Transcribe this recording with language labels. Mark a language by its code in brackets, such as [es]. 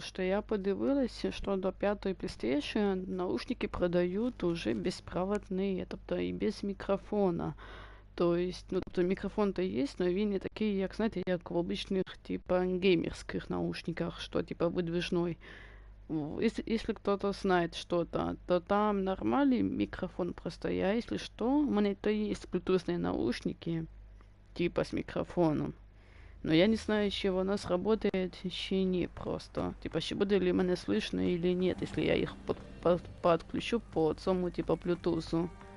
[uk] Що я подивилася, що до 5-ї PlayStation наушники продають уже безпроводні, тобто і без мікрофона. Тобто, ну, тобто мікрофон-то є, але він не такий, як, знаєте, як в обичних, типа, геймерських наушниках, що, типа, выдвижной. [ru] Если кто-то знает что-то, то там нормальный микрофон просто. Я, если что, у меня то есть блютусные наушники, типа с микрофоном. Но я не знаю, еще у нас работает, еще не просто. Типа, еще будет ли меня слышно или нет, если я их подключу по самому типа Bluetooth.